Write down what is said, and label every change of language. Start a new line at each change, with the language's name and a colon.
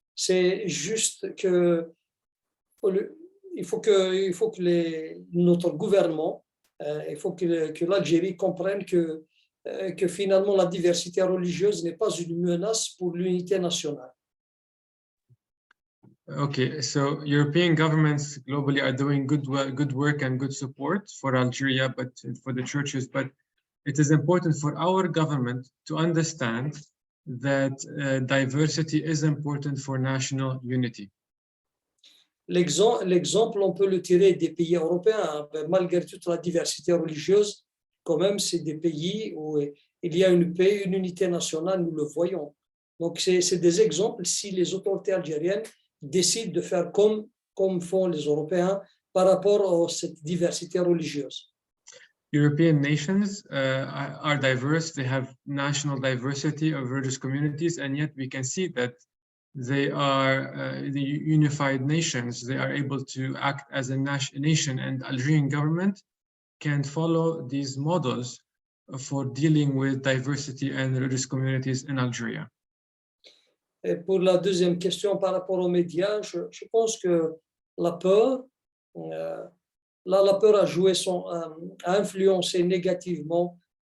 French: C'est juste que il faut que notre gouvernement Il faut que l'Algérie comprenne que finalement la diversité religieuse n'est pas une menace pour l'unité nationale.
English: Okay, so European governments globally are doing good work and good support for Algeria, but for the churches. But it is important for our government to understand that diversity is important for national unity.
French: L'exemple, on peut le tirer des pays européens. Malgré toute la diversité religieuse, quand même, c'est des pays où il y a une paix, une unité nationale, nous le voyons. Donc, c'est des exemples si les autorités algériennes décident de faire comme font les Européens par rapport à cette diversité religieuse.
English: European nations are diverse. They have national diversity of religious communities, and yet we can see that they are the unified nations. They are able to act as a nation, and the Algerian government can follow these models for dealing with diversity and religious communities in Algeria.
French: Et pour la deuxième question par rapport aux médias, je pense que la peur, la peur a joué a influencé négativement